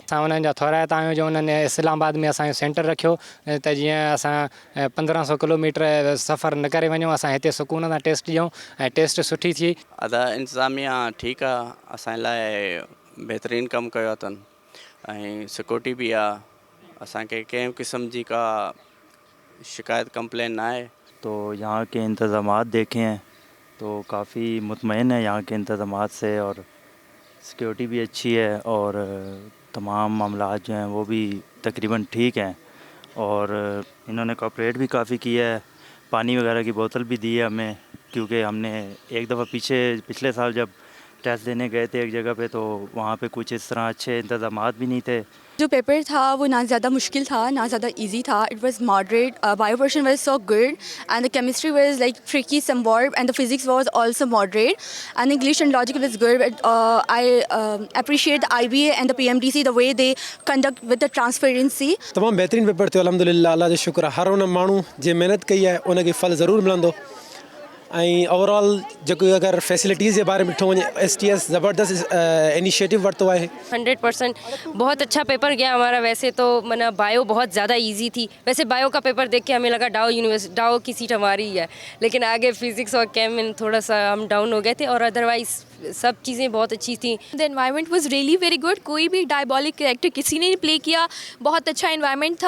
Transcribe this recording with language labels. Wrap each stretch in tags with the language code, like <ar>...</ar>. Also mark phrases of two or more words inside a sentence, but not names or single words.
<sd>असां उन्हनि जा थोराइता आहियूं जो उन्हनि इस्लामाबाद में असांजो सेंटर रखियो त जीअं असां 1500 किलोमीटर सफ़र न करे वञूं, असां हिते सुकून सां टेस्ट ॾियूं ऐं टेस्ट सुठी थी। अदा इंतज़ामिया ठीकु आहे, असांजे लाइ बहितरीनु कमु कयो अथनि ऐं सिक्योरिटी बि आहे, असांखे कंहिं क़िस्म जी का शिकायत कंप्लेन ना है।</sd> <ur>تو یہاں کے انتظامات دیکھے ہیں تو کافی مطمئن ہے یہاں کے انتظامات سے، اور سیکیورٹی بھی اچھی ہے اور تمام معاملات جو ہیں وہ بھی تقریباً ٹھیک ہیں، اور انہوں نے کوآپریٹ بھی کافی کیا ہے. پانی وغیرہ کی بوتل بھی دی ہے ہمیں، کیونکہ ہم نے ایک دفعہ پچھلے سال جب ٹیسٹ دینے گئے تھے ایک جگہ پے، تو وہاں پے کچھ اس طرح اچھے انتظامات بھی نہیں تھے. جو پیپر تھا وہ نہ زیادہ مشکل تھا نہ زیادہ ایزی تھا.</ur> <en>It was moderate, bio portion was so good and the chemistry was like tricky somewhat and the physics was also moderate and English and logic was good. I appreciate the IBA and the PMDC the way they conduct with the transparency.</en> <sd>तमामु बहितरीनु पेपर थियो अल्हम्दुलिल्लाह, अल्लाह जो शुक्र आहे। हर उन माण्हू जे महिनत कई आहे उनखे फल ज़रूरु मिलंदो। ऐं ओवरऑल जेको अगरि फैसिलिटीज़ जे बारे में ॾिठो वञे, STS ज़बरदस्त इनिशिएटिव वरितो आहे।</sd> <ur>100% بہت اچھا پیپر گیا ہمارا۔ ویسے تو منا بائیو بہت زیادہ ایزی تھی. ویسے بائیو کا پیپر دیکھ کے ہمیں لگا ڈاؤ کی سیٹ ہماری ہی ہے، لیکن آگے فزکس اور کیم میں تھوڑا سا ہم ڈاؤن ہو گئے تھے، اور ادروائز سب چیزیں بہت اچھی تھی.</ur> <en>The environment was really very good.</en> <ur>کوئی بھی</ur> <en>diabolic character</en> <ur>کسی نے پلے کیا، بہت اچھا انوائرنمنٹ تھا.</ur>